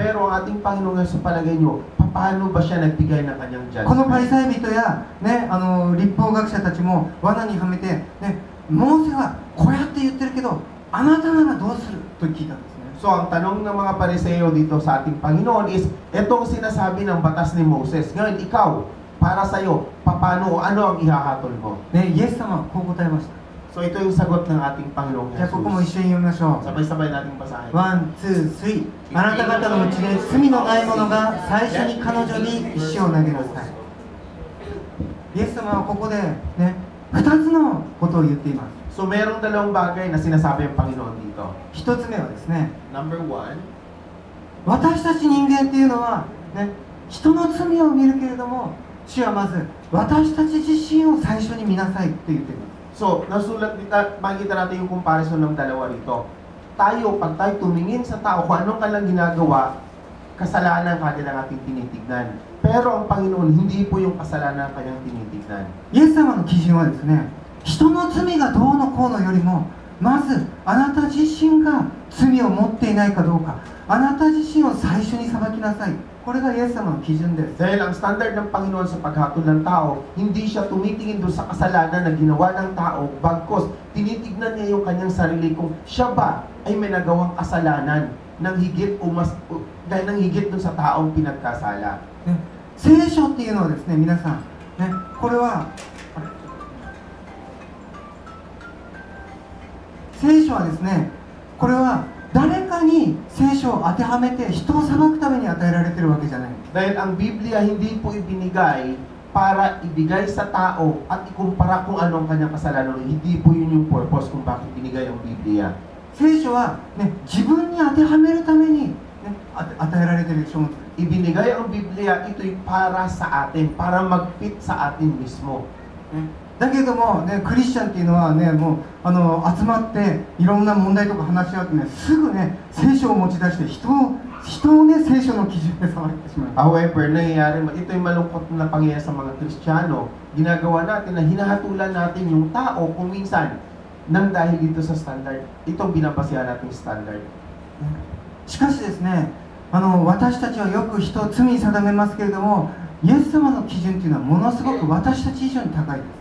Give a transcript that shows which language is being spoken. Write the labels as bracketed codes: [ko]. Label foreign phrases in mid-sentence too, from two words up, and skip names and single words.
[tl] Pero ang ating Panginoon sa palagay nyo, paano ba siya nagbigay ng kanyang [ja] このパリ [tl] judgment? [ja] サイ人や、ね、律法学者たちも罠にはめて、ね、モーセはこうやって言ってるけど、あなたならどうすると聞いたんですね。 [tl] So ang tanong ng mga Pariseo dito sa ating Panginoon is, etong sinasabi ng batas ni Moses. Ngayon, ikaw, para sa'yo, paano o ano ang ihahatol mo? [ja] ね、イエス様はこう答えました。 [tl] So ito yung sagot ng ating Panginoong [ja] じゃあここも一 [tl] Jesus. [ja] 緒に読みましょう。 [tl] Sabay-sabay nating basahin. [en] one, two, three. [ja] あなた方のうちで罪のない者が最初に彼女に石を投げなさい。イエス様はここでね、2つのことを言っています。 So merong dalawang bagay na sinasabi ang Panginoon dito. 1 つ目はですね、 [en] Number one, [ja] 私たち人間っていうのは、ね、人の罪を見るけれども、主はまず私たち自身を最初に見なさいと言っています。 [tl] so makikita natin yung comparison ng dalawa rito. Tayo, pag tayo tumingin sa tao, kung anong kanilang ginagawa, kasalanan kagad ang ating tinitignan. Pero ang Panginoon, hindi po yung kasalanan ang kanyang tinitignan. [ja] イエス様の基準はですね、人の罪がどうのこうのよりも、まずあなた自身が罪を持っていないかどうか、あなた自身を最初に裁きなさい。これがイエス様の基準です。 [tl] Dahil ang standard ng Panginoon sa paghatol ng tao, hindi siya tumitingin doon sa kasalanan na ginawa ng tao, bagkos tinitignan niya yung kanyang sarili kung siya ba ay may nagawang kasalanan ng higit o mas dahil ng higit doon sa taong pinagkasala. [ja] ね、聖書っていうのはですね、皆さん、ね、これは聖書はですね、これは誰かに聖書を当てはめて人を裁くために与えられているわけじゃない。 [tl] Dahil ang Biblia hindi po ibinigay para ibigay sa tao at ikumpara kung anong kanyang kasalanan. Hindi po yun yung purpose kung bakit binigay ang Biblia. [ja] 聖書は、ね、自分に当てはめるために、ね、与えられている書物。 [tl] Ibinigay ang Biblia, ito'y para sa atin, para mag-fit sa atin mismo. [ja] ね、だけども、ね、クリスチャンっていうのはね、もう集まっていろんな問題とか話し合ってね、すぐね、聖書を持ち出して人をね、聖書の基準で裁いてしまう。 [tl] However, nangyayari, ito'y malungkot na pangyayari sa mga Kristiyano. Ginagawa natin na hinahatulan natin yung tao kung minsan nang dahil dito sa standard. Itong binabasihan nating standard. [ja] しかしですね、私たちはよく人を罪に定めますけれども、 イエス様の基準というのはものすごく私たち以上に高いです。